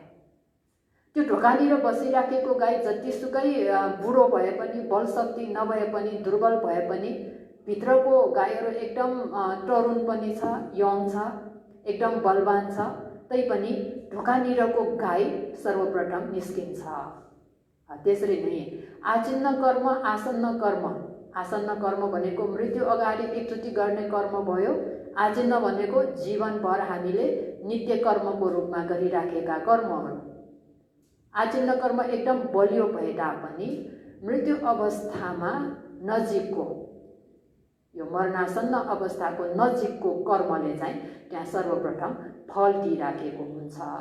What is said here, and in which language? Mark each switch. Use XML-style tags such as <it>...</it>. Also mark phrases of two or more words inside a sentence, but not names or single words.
<ne>त्यो ढोकानिर बसिराखेको गाई जतिसुकै बुढो भए पनि, बलशक्ति नभए पनि, दुर्बल भए पनि, भित्रको गाईहरू एकदम तरुण पनि छ, यङ छ, एकदम बलवान छ, तैपनि ढोकानिरको गाई सर्वप्रथम निस्किन्छ। त्यसरी नै आचिन्न कर्म आसन्न कर्म, आसन्न कर्म भनेको मृत्यु अगाडि एकचोटि गर्ने कर्म भयो। आचिन्न भनेको जीवनभर हामीले नित्य कर्मको रूपमा गरिराखेका कर्महरू। आचिन्न कर्म एकदम बलियो भए तापनि मृत्यु अवस्थामा नजिकको यो मरणासन्न अवस्थाको नजिकको कर्मले चाहिँ त्यहाँ सर्वप्रथम फल दिइराखेको हुन्छ।</ne>